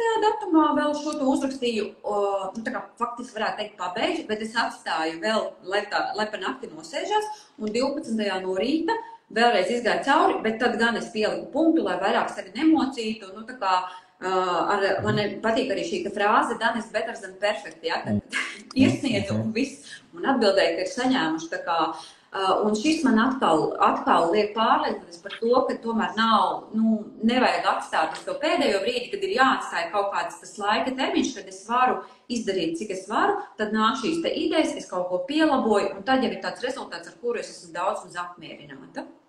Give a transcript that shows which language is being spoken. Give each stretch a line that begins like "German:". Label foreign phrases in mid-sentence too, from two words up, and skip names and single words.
Latvian: datumā vēl šo to uzrakstīju, tā kā faktiski varētu teikt pabeidzu, bet es atstāju vēl, lai pa nakti nosēžās, un 12. no rīta vēlreiz izgāju cauri, bet tad gan es pieliku punktu, lai vairāk sevi nemocītu, tā kā man patīk arī šī frāze
English: done is better than perfect,
Latvian: ja, kad iesniedzu un viss, un atbildēju, ka ir saņēmuši tā kā, un šis man atkal liek pārliecināties par to, ka tomēr nevajag atstāt uz to pēdējo brīdi, kad ir jāatstāja kaut kāds tas laika termiņš, kad es varu izdarīt, cik es varu, tad nāk šīs te idejas, es kaut ko pielaboju, un tad jau ir tāds rezultāts, ar kuru es esmu daudz uz apmierināta.